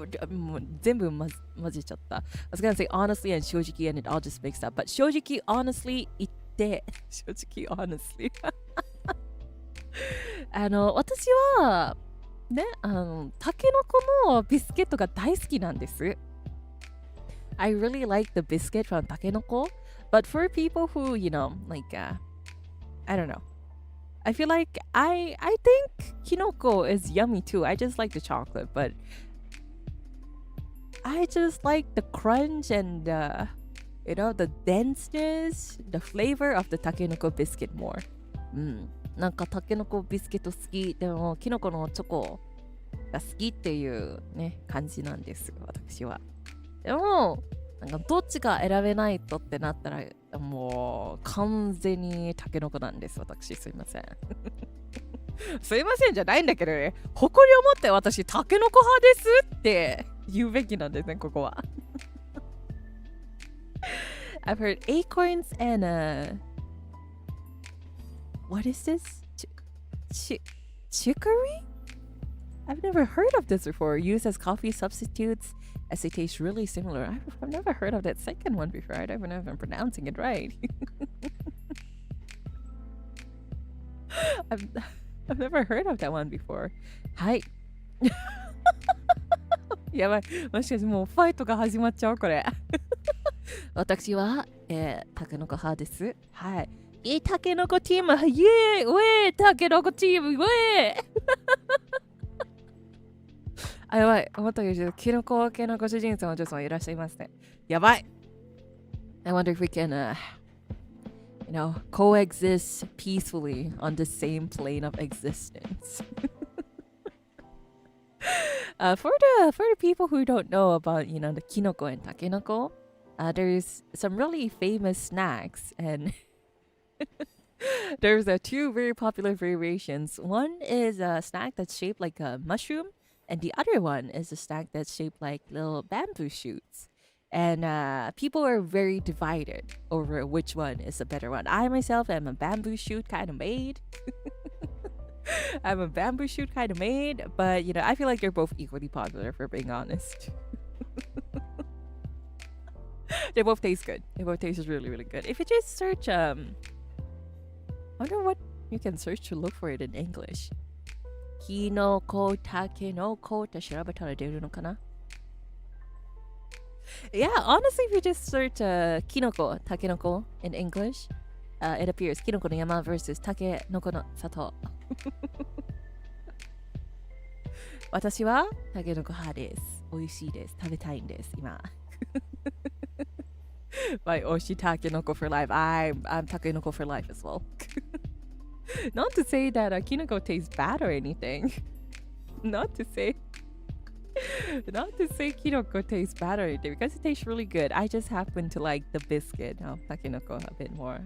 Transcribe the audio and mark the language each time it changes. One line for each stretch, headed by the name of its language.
Japanese: もう全部混ぜちゃった。
English: I was gonna say honestly and
Japanese: 正直
English: and it all just mixed up. But
Japanese: 正直
English: honestly
Japanese: 言って、正直 honestly 私はね、タケノコのビスケットが大好きなんです。
English: I really like the biscuit from タケノコ but for people who, I don't know. I feel like I think kinoko is yummy too. I just like the chocolate, but I just like the crunch and the denseness, the flavor of the takenoko biscuit more.
Japanese: なんかタケノコビスケット好き。でもキノコのチョコが好きっていうね感じなんですよ、私は。でもなんかどっちか選べないとってなったらもう完全にタケノコなんです、私。すいません。すいませんじゃないんだけどね。誇りを持って私タケノコ派ですって言うべきなんですね、ここは。
English: I've heard acorns and what is this? Chicory? I've never heard of this before. Used as coffee substitutes as they taste really similar. I've never heard of that second one before. I don't even know if I'm pronouncing it right. I've never heard of that one before.
Japanese: はい。やばい。もしかしてもうファイトが始まっちゃうこれ。私は、タケノコ派です。はい。タケノコチーム、イエーイ、ウェー、タケノコチーム、ウェー。あ、やばい。思ったよりキノコ系のご主人様女性もいらっしゃいますね。やばい。
English: I wonder if we can, coexist peacefully on the same plane of existence. For the people who don't know about, the kinoko and takenoko, there's some really famous snacks, and there's two very popular variations. One is a snack that's shaped like a mushroom, and the other one is a snack that's shaped like little bamboo shoots. And people are very divided over which one is the better one. I myself am a bamboo shoot kind of maid. I'm a bamboo shoot kind of maid, but I feel like they're both equally popular, for being honest. They both taste good. They both taste really, really good. If you just search, I wonder what you can search to look for it in English.
Japanese: Kinoko, takenoko って調べたら出るのかな?
English: Yeah, honestly, if you just search kinoko, takenoko in English, it appears kinoko no yama versus takenoko no sato.
Japanese: 私はタケノコ派です。美味しいです。食べたいんです、今。
English: My
Japanese: 美味しい
English: タケノコ for life. I'm takenoko for life as well. Not to say that kinoko tastes bad or anything. Not to say kinoko tastes bad or anything, because it tastes really good. I just happen to like the biscuit of takenoko a bit more.